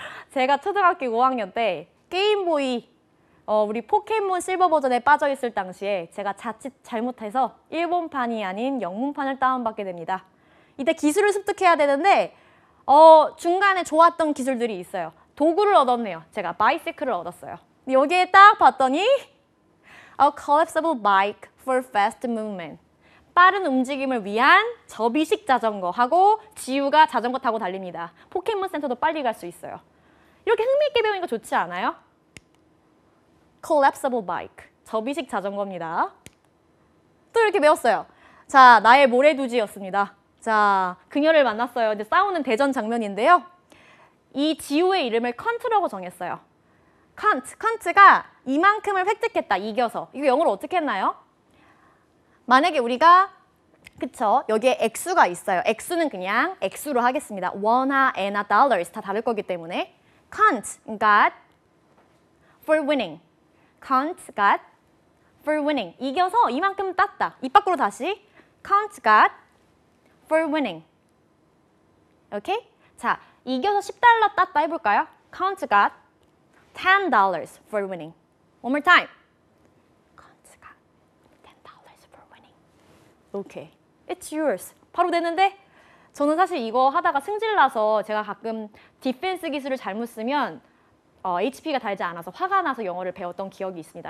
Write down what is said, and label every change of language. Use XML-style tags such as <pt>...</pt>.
<ko>제가 초등학교 5학년 때 게임보이 우리 포켓몬 실버 버전에 빠져있을 당시에 제가 자칫 잘못해서 일본판이 아닌 영문판을 다운받게 됩니다. 이때 기술을 습득해야 되는데 중간에 좋았던 기술들이 있어요. 도구를 얻었네요. 제가 바이시클을 얻었어요. 여기에 딱 봤더니</ko> <en>A collapsible bike for fast movement.</en> <ko>빠른 움직임을 위한 접이식 자전거하고 지우가 자전거 타고 달립니다. 포켓몬 센터도 빨리 갈 수 있어요. 이렇게 흥미있게 배우니까 좋지 않아요?</ko> <en>collapsible bike.</en> <ko>접이식 자전거입니다. 또 이렇게 배웠어요. 자, 나의 모래두지였습니다. 자, 그녀를 만났어요. 이제 싸우는 대전 장면인데요. 이 지우의 이름을 컨트라고 정했어요. 컨트가 이만큼을 획득했다, 이겨서. 이거 영어로 어떻게 했나요? 만약에 우리가 그쵸? 여기에 액수가 있어요. 액수는 그냥 액수로 하겠습니다. 원화, 엔화, dollars 다 다를 거기 때문에</ko> <en>Kant got for winning. Kant got for winning.</en> <ko>이겨서 이만큼 땄다. 입 밖으로 다시</ko> <en>Kant got for winning.</en> <ko>오케이? 자, 이겨서 10달러 땄다 해볼까요?</ko> <en>Kant got $10 for winning. One more time. Kant got $10 for winning. 오케이. It's yours.</en> <ko>바로 됐는데 저는 사실 이거 하다가 승질나서 제가 가끔 디펜스 기술을 잘못 쓰면 HP가 달지 않아서 화가 나서 영어를 배웠던 기억이 있습니다.</ko>